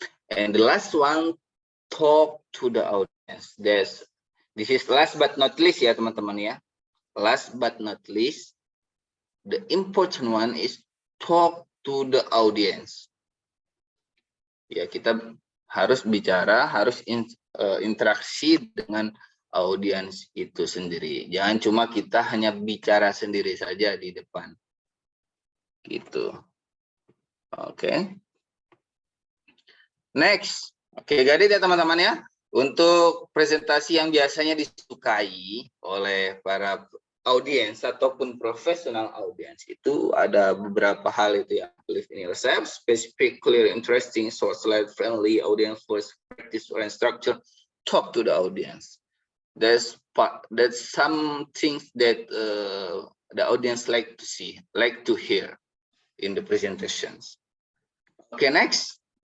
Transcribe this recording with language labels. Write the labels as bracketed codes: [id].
[en] And the last one, talk to the audience. This is last but not least [id] ya teman-teman ya. [en] Last but not least, the important one is talk to the audience. [id] Ya, kita harus bicara, harus interaksi dengan audiens itu sendiri. Jangan cuma kita hanya bicara sendiri saja di depan. Gitu. Oke. Next. Oke, jadi ya teman-teman ya. Untuk presentasi yang biasanya disukai oleh para audiens ataupun profesional audiens itu ada beberapa hal itu ya. [en] Believe in yourself, specific, clear, interesting, short, slide, friendly, audience first, practice, or structure, talk to the audience. That's some things that the audience like to see, like to hear in the presentations. Okay, next.